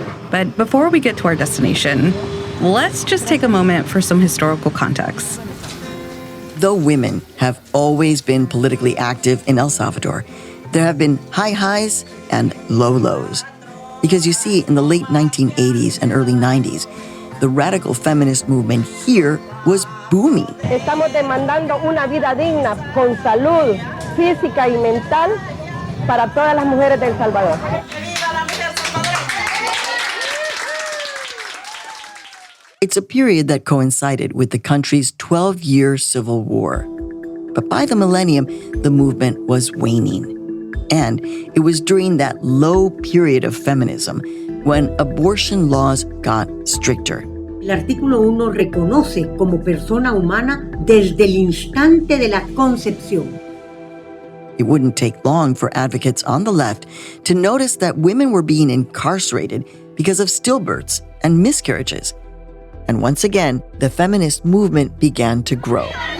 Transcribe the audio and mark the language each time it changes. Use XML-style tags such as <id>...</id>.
<en>But before we get to our destination, let's just take a moment for some historical context. Though women have always been politically active in El Salvador, there have been high highs and low lows. Because you see, in the late 1980s and early 90s, the radical feminist movement here was booming.</en> <es>Estamos demandando una vida digna con salud física y mental para todas las mujeres de El Salvador.</es> <en>It's a period that coincided with the country's 12-year civil war. But by the millennium, the movement was waning. And it was during that low period of feminism when abortion laws got stricter.</en> <es>El artículo 1 reconoce como persona humana desde el instante de la concepción.</es> <en>It wouldn't take long for advocates on the left to notice that women were being incarcerated because of stillbirths and miscarriages. And once again, the feminist movement began to grow.</en>